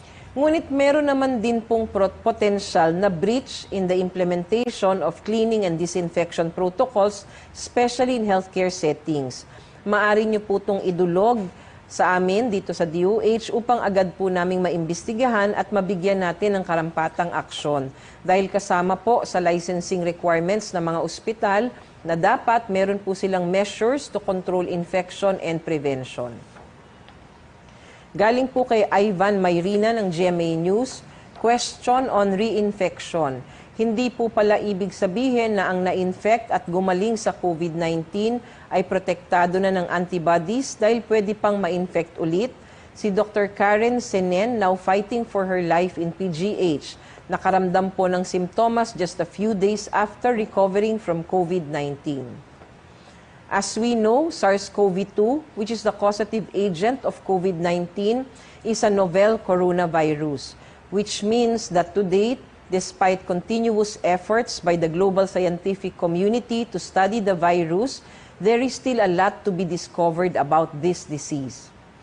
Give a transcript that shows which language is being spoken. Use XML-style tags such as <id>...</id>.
<tl>Ngunit meron naman din pong</tl> <en>potential na breach in the implementation of cleaning and disinfection protocols, especially in healthcare settings.</en> <tl>Maaari nyo po itong idulog sa amin dito sa DOH upang agad po naming maimbestigahan at mabigyan natin ng karampatang aksyon. Dahil kasama po sa licensing requirements ng mga ospital na dapat meron po silang</tl> <en>measures to control infection and prevention.</en> <tl>Galing po kay Ivan Mayrina ng GMA News,</tl> <en>question on reinfection.</en> <tl>Hindi po pala ibig sabihin na ang na-infect at gumaling sa COVID-19 ay protektado na ng antibodies dahil pwede pang ma-infect ulit. Si Dr.</tl> <en>Karen Senen, now fighting for her life in PGH,</en> <tl>nakaramdam po ng simptomas</tl> <en>just a few days after recovering from COVID-19. As we know, SARS-CoV-2, which is the causative agent of COVID-19, is a novel coronavirus, which means that to date, despite continuous efforts by the global scientific community to study the virus, there is still a lot to be discovered about this disease.</en>